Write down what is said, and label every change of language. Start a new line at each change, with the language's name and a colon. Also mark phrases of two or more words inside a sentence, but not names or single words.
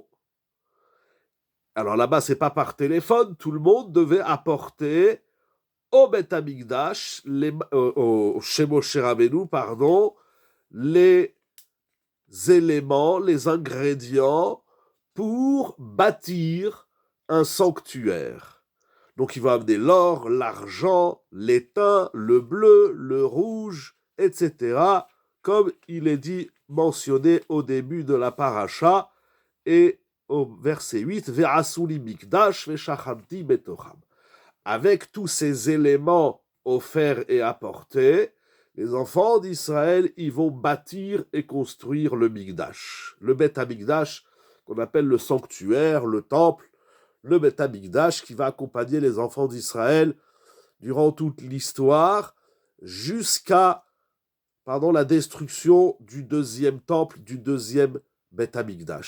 French: Alors là-bas, c'est pas par téléphone, tout le monde devait apporter au
Hebrew: בית המקדש,
French: chez Moshe Rabbeinu, pardon, les éléments, les ingrédients pour bâtir un sanctuaire. Donc il va amener l'or, l'argent, l'étain, le bleu, le rouge, etc., comme il est dit, mentionné au début de la paracha, et au verset 8,
Hebrew: ועשו לי מקדש ושכנתי בתוכם.
French: Avec tous ces éléments offerts et apportés, les enfants d'Israël, ils vont bâtir et construire le Mikdash. Le
Hebrew: בית המקדש,
French: qu'on appelle le sanctuaire, le temple, le
Hebrew: בית המקדש
French: qui va accompagner les enfants d'Israël durant toute l'histoire jusqu'à la destruction du deuxième temple, du deuxième
Hebrew: בית המקדש.